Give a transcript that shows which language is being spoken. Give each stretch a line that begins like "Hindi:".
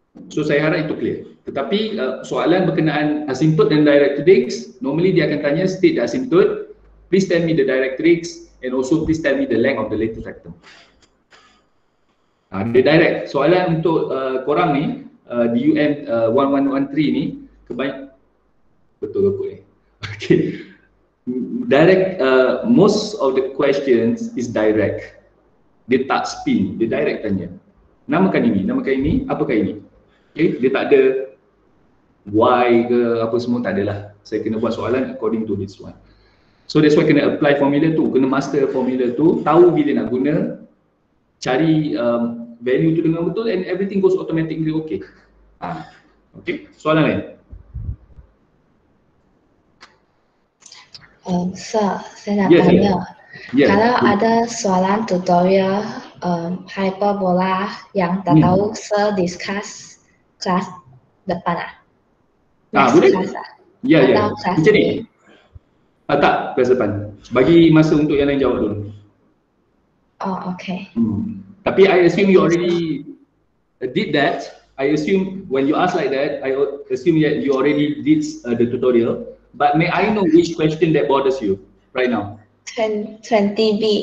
Malay: So saya harap itu clear. Tetapi soalan berkenaan asymptote dan directrix, normally dia akan tanya
English: state the asymptote, please tell me the directrix, and also please tell me the length of the latest rectum.
Malay: Dia direct. Soalan untuk korang ni, DUM 1113 ni, betul ke? Okay.
English: Direct, most of the questions is direct.
Malay: Dia tak spin, dia direct tanya. Namakan ini, apakah ini? Okay, dia tak ada why ke apa semua, tak adalah. Saya kena buat soalan
English: according to this one. So that's why
Malay: kena apply formula tu, kena master formula tu, tahu bila nak guna, cari value tu dengan betul,
English: and everything goes automatically okay.
Malay: Okay, soalan lain? Sir, saya nak tanya. Kalau ada soalan tutorial hyperbola yang tak tahu, Sir discuss kelas depan boleh? Ya. Macam ni? Tak, kelas depan. Bagi masa untuk yang lain jawab dulu. Okay.
English: Tapi I assume you already did that. I assume when you ask like that, I assume that you already did the tutorial. But may I know which question that bothers you right now? 20B.